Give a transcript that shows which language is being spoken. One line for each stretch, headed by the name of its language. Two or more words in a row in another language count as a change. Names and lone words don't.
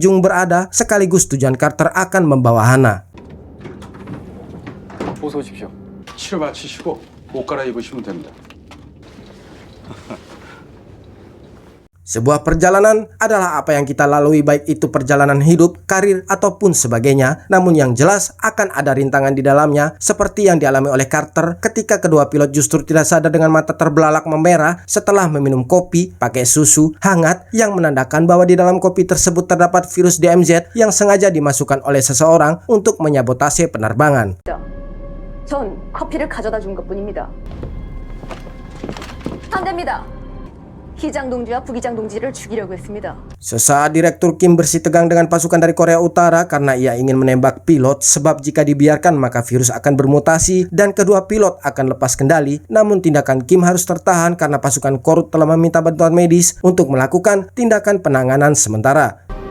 Indonesian: Jung berada, sekaligus tujuan Carter akan membawa Hana.
Korean: 어서 오십시오. 치료 마치시고 옷 갈아입으시면 됩니다.
Indonesian: Sebuah perjalanan adalah apa yang kita lalui, baik itu perjalanan hidup, karir, ataupun sebagainya. Namun yang jelas akan ada rintangan di dalamnya, seperti yang dialami oleh Carter ketika kedua pilot justru tidak sadar dengan mata terbelalak memerah setelah meminum kopi pakai susu hangat yang menandakan bahwa di dalam kopi tersebut terdapat virus DMZ yang sengaja dimasukkan oleh seseorang untuk menyabotase penerbangan.
Korean: 전 커피를 가져다 준 것뿐입니다. 안 됩니다. 기장 동지와 부기장 동지를 죽이려고 했습니다.
Indonesian: Sesaat Direktur Kim bersitegang dengan pasukan dari Korea Utara karena ia ingin menembak pilot, sebab jika dibiarkan maka virus akan bermutasi dan kedua pilot akan lepas kendali. Namun tindakan Kim harus tertahan karena pasukan Korut telah meminta bantuan medis untuk melakukan tindakan penanganan sementara.